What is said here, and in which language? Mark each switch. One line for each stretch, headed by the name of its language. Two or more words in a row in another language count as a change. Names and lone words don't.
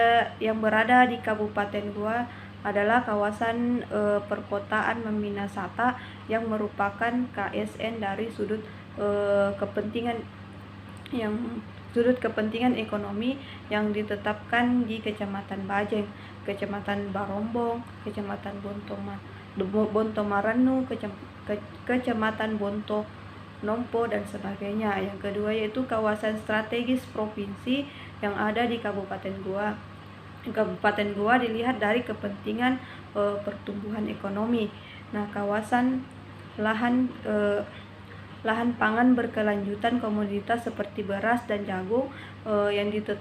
Indonesian: berada di Kabupaten Goa adalah kawasan perkotaan Minasata yang merupakan KSN dari kepentingan sudut kepentingan ekonomi yang ditetapkan di Kecamatan Bajeng, Kecamatan Barombong, Kecamatan Bontomaranu, Kecamatan Bonto Nompo dan sebagainya. Yang kedua yaitu kawasan strategis provinsi yang ada di Kabupaten Goa. Kabupaten Goa dilihat dari kepentingan pertumbuhan ekonomi. Nah, kawasan lahan pangan berkelanjutan komoditas seperti beras dan jagung yang ditetapkan